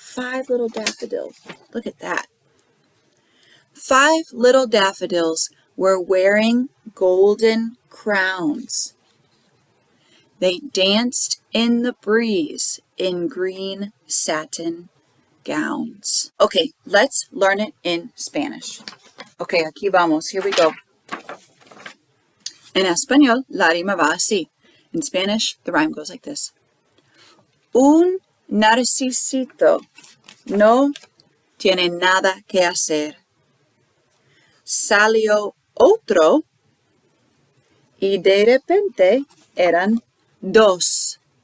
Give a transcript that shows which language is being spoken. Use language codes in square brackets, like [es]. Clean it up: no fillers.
[en] 5 little daffodils. Look at that. 5 little daffodils were wearing golden crowns. They danced in the breeze in green satin gowns. Okay, let's learn it in Spanish. Okay, [es] aquí vamos. [en] Here we go. [es] En español, la rima va así. [en] In Spanish, the rhyme goes like this. [es] Un narcisito no tiene nada que hacer. Salió otro y de repente eran 2.